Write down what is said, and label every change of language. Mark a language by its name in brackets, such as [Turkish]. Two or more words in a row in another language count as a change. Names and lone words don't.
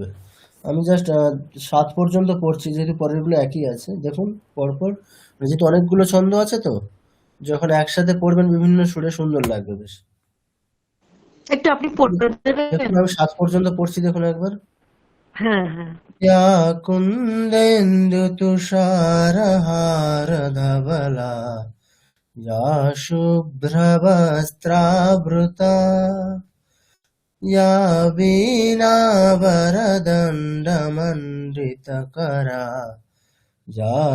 [Bangla] আমি জাস্ট 7 পর্যন্ত পড়ছি, যেহেতু পরের গুলো একই আছে। দেখুন পরপর, যেহেতু অনেকগুলো ছন্দ আছে তো যখন একসাথে পড়বেন বিভিন্ন সুরে সুন্দর লাগবে বেশ। একটু আপনি পড়তে দেবেন। দেখুন আমি 7 পর্যন্ত পড়ছি, দেখুন একবার। হ্যাঁ হ্যাঁ [Sanskrit] या कुन्देन्दु तुषारहार धवला या शुभ्रवस्त्रावृता या वीणावरदण्डमण्डितकरा या